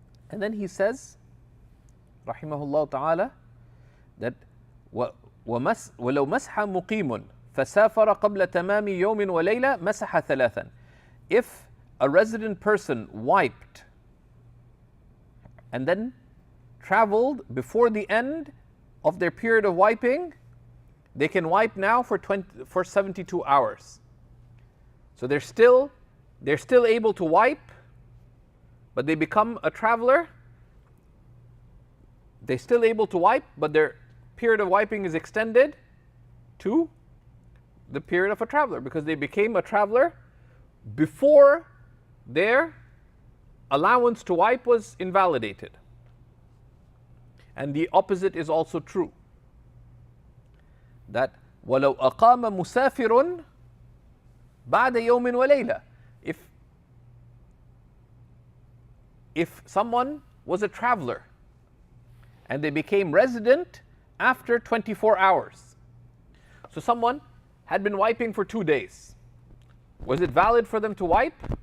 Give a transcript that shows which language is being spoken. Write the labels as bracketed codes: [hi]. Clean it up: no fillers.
[en] And then he says, rahimahullah ta'ala, that [ar] وَلَوْ مَسْحَ مُقِيمٌ فَسَافَرَ قَبْلَ تَمَامِ يَوْمٍ وَلَيْلَةٍ مَسَحَ ثَلَاثًا. [en] If a resident person wiped and then traveled before the end of their period of wiping, they can wipe now for 72 hours. So they're still able to wipe, but they become a traveler. They're still able to wipe, but their period of wiping is extended to the period of a traveler, because they became a traveler before their allowance to wipe was invalidated. And the opposite is also true. [ar] That وَلَوْ أَقَامَ مُسَافِرٌ بَعْدَ يَوْمٍ وَلَيْلَةٍ. [en] If someone was a traveler and they became resident after 24 hours. So someone had been wiping for 2 days. Was it valid for them to wipe?